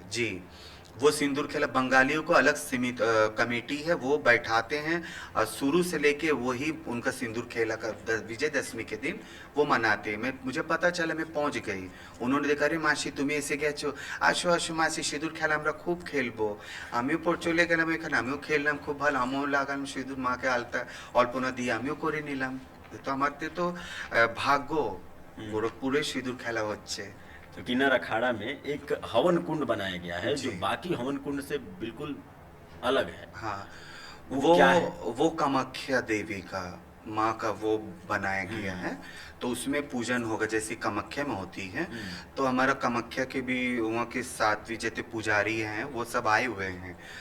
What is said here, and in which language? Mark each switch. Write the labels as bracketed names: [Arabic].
[Hindi] जी, वो सिंदूर खेला बंगालियों को अलग सीमित कमेटी है, वो बैठाते हैं, और शुरू से लेके वही उनका सिंदूर खेला का विजयदशमी के दिन वो मनाते हैं। मैं, मुझे पता चला, मैं पहुंच गई, उन्होंने देखा, अरे मासी [Bangla] তুমি এসে গেছো, আসো আসো মাসি সিঁদুর খেলা আমরা খুব খেলবো। আমিও চলে গেলাম এখানে, আমিও খেললাম খুব ভালো, আমিও লাগালাম সিঁদুর, মাকে আলতা অল্পনা দিয়ে আমিও করে নিলাম। তো আমাদের তো ভাগ্য গোরখপুরে সিঁদুর খেলা হচ্ছে। [Hindi] तो किन्नर अखाड़ा में एक हवन कुंड बनाया गया है जी। जो बाकी हवन कुंड से बिल्कुल अलग है। हाँ, वो क्या है? वो कामाख्या देवी का, माँ का वो बनाया गया है। तो उसमें पूजन होगा जैसे कामाख्या में होती है। तो हमारा कामाख्या के भी वहाँ के सात्विक जितने पुजारी हैं वो सब आए हुए हैं।